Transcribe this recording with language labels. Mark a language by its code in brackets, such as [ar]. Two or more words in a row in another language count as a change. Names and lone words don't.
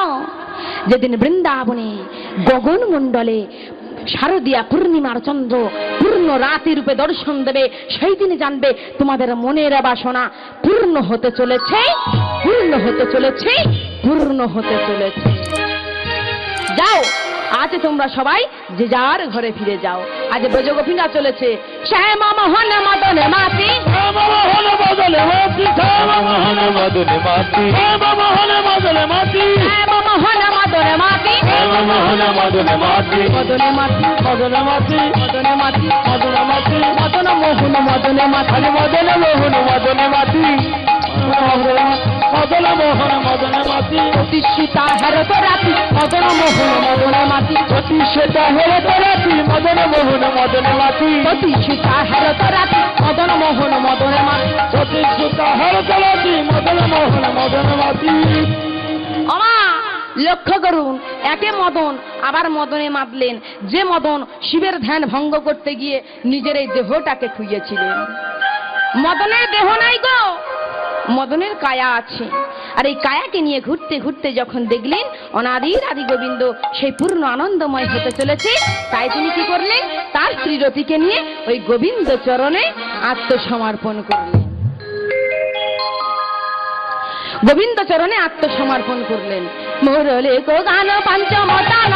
[bn] যেদিন বৃন্দাবনে গগন মণ্ডলে শারদীয়া পূর্ণিমার চন্দ্র পূর্ণ রাতি রূপে দর্শন দেবে সেই দিনে জানবে তোমাদের মনের বাসনা পূর্ণ হতে চলেছে পূর্ণ হতে চলেছে পূর্ণ হতে চলেছে যাও আজ তোমরা সবাই যে যার ঘরে ফিরে যাও আজ ব্রজগোপিকা চলেছে শ্যাম মোহন মদন মাতি মোহন মদনে মাতি মোহন মদনে মাতি মোহন মদনে মাতি মোহন মদন মাতি মোহন মদনে মাতি মদনে মাতি মদনে মাতি মদনে মাতি মদনে মাতি মদন মোহন মদনে মাতি মদনে মোহন মদনে মাতি মদন মোহন মদনে মাতি প্রতিষ্ঠিতা হেরত রাতি মদন মোহন মদনে মাতি প্রতিষ্ঠিতা হেরত রাতি মদন মোহন মদনে মাতি প্রতিষ্ঠিতা হেরত রাতি মদন মোহন মদনে মাতি প্রতিষ্ঠিতা হেরত রাতি মদন মোহন মদনে মাতি আমা লক্ষ্য করুন একে মদন আবার মদনে মাতলেন যে মদন শিবের ধ্যান ভঙ্গ করতে গিয়ে নিজের এই দেহটাকে খুইয়েছিলেন মদনের দেহ নাই গো মদনের কায়া আছে আর এই কায়াকে নিয়ে ঘুরতে ঘুরতে যখন দেখলেন অনাদির আদি গোবিন্দ সেই পূর্ণ আনন্দময় হতে চলেছে তাই তিনি কি করলেন তার শ্রীরতিকে নিয়ে ওই গোবিন্দ চরণে আত্মসমর্পণ করলেন গোবিন্দ চরণে আত্মসমর্পণ করলেন মুরলী গো গান পঞ্চমতান